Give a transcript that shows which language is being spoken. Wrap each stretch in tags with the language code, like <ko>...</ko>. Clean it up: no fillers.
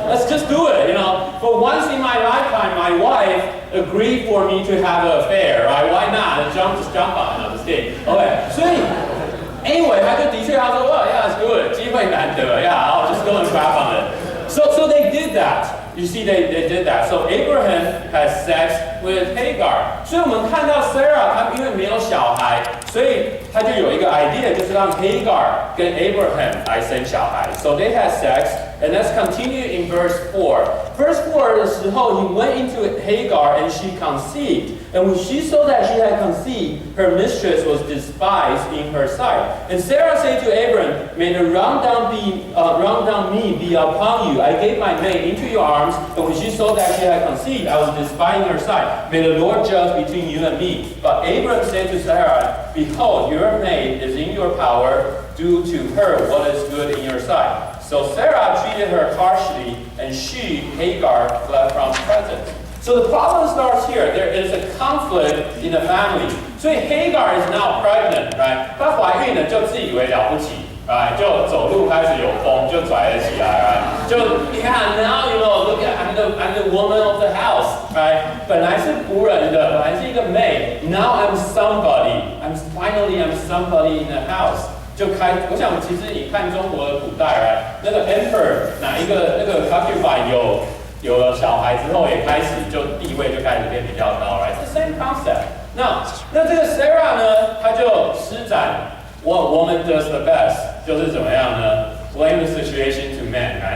<en>Let's just do it, For once in my lifetime, my wife agreed for me to have an affair, right? Why not? Just jump on it, just kidding. Okay,</en> <zh>所以</zh> <en>anyway,</en> <zh>他说</zh> <en>well, yeah, let's do it.</en> <zh>机会难得,</zh> <en>yeah, I'll just go and grab on it. So they did that. You see, they did that. So Abraham has sex with Hagar.</en> <zh>所以我们看到 Sarah 她因为没有小孩，所以她就有一个 idea， 就是让 Hagar 跟 Abraham 来生小孩。</zh> <en>So they had sex, and let's continue in verse 4. Verse 4</en> <zh>的时候</zh> <en>he went into Hagar and she conceived. And when she saw that she had conceived, her mistress was despised in her sight. And Sarah said to Abram, May the rundown me be upon you. I gave my maid into your arms, and when she saw that she had conceived, I was despised in her sight. May the Lord judge between you and me. But Abram said to Sarah, Behold, your maid is in your power. Do to her what is good in your sight. So Sarah treated her harshly, and she, Hagar, fled from presence. So the problem starts here. There is a conflict in the family. So Hagar is now pregnant, right?</en> <zh>她怀孕了就自以为了不起，</zh> <en>right?</en> <zh>就走路开始有风，就拽了起来， right? 就你看</zh> <en>now look at I'm the woman of the house, right?</en> <zh>本来是仆人的，本来是一个 maid.</zh> <en>Now I'm somebody. I'm somebody in the house.</en> <zh>我想其实你看中国的古代，</zh> <en>right?</en> <zh>那个 emperor 哪一个那个 concubine 有了小孩之后，也开始就地位就开始变比较高 ，right?</zh> <en>It's the same concept.</en> <zh>那这个 Sarah 呢，她就施展</zh> <en>What woman does the best，</en> <zh>就是怎么样呢 ？</zh> <en>Blame the situation to men， right？</en>